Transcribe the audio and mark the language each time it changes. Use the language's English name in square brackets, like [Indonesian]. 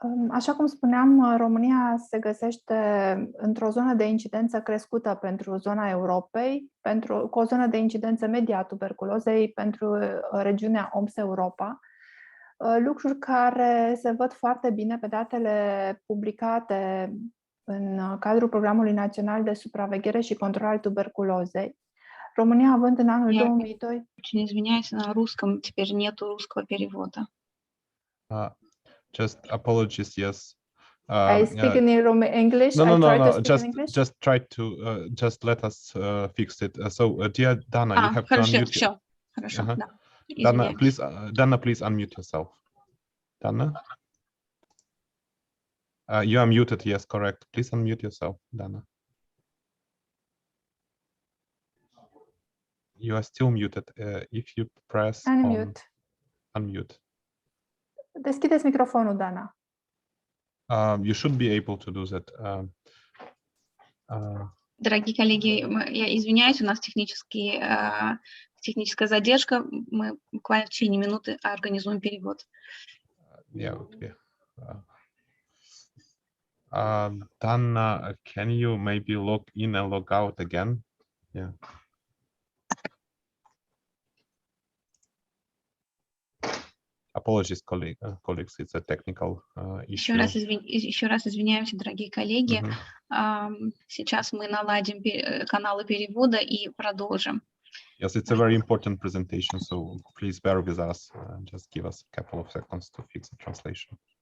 [Romanian] Așa cum spuneam, România se găsește într-o zonă de incidență crescută pentru zona Europei, cu o zonă de incidență medie a tuberculozei pentru regiunea OMS-Europa, lucruri care se văd foarte bine pe datele publicate în cadrul Programului Național de Supraveghere și Control al Tuberculozei. România având în anul 2002... [Russian] Очень извиняюсь, на русском теперь нету русского перевода. [English] Just apologies, yes. I speak in English. No. Just try to just let us fix it. Dear Dana, you have to unmute. [Russian] Все, хорошо, да. [English] Dana, please unmute yourself. Dana, you are muted. Yes, correct. Please unmute yourself, Dana. You are still muted. If you press unmute. [Romanian] Deschideți microfonul, Dana. [English] You should be able to do that. [Russian] Дорогие коллеги, я извиняюсь, у нас техническая задержка. Мы буквально в течение минуты организуем перевод. [English] Yeah, okay. Dana, can you maybe log in and log out again? Yeah. Apologies, colleagues, it's a technical issue. [Russian] Еще раз извиняемся, дорогие коллеги. Сейчас мы наладим каналы перевода и продолжим. [English] Yes, it's a very important presentation, so please bear with us. Just give us a couple of seconds to fix the translation.